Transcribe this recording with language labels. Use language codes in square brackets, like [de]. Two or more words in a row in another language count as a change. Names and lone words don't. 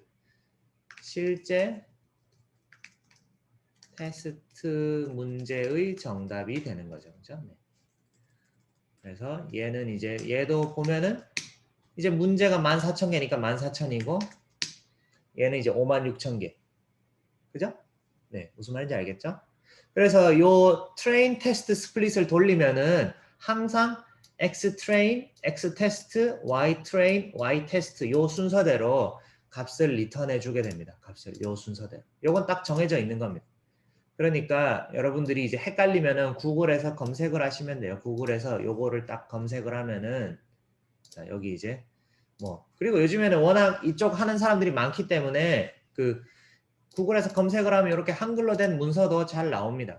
[ko] 실제 테스트 문제의 정답이 되는 거죠. 그죠? 네. 그래서 얘는 이제 얘도 보면은 이제 문제가 14,000개니까 14,000이고 얘는 이제 56,000개. 그죠? 네, 무슨 말인지 알겠죠? 그래서 요 [en] train test split [ko] 을 돌리면은 항상 [en] x train, x test, y train, y test [ko] 요 순서대로 값을 리턴해 주게 됩니다. 값을 요 순서대로. 요건 딱 정해져 있는 겁니다. 그러니까 여러분들이 이제 헷갈리면은 구글에서 검색을 하시면 돼요. 구글에서 요거를 딱 검색을 하면은 자, 여기 이제 뭐 그리고 요즘에는 워낙 이쪽 하는 사람들이 많기 때문에 그 구글에서 검색을 하면 이렇게 한글로 된 문서도 잘 나옵니다.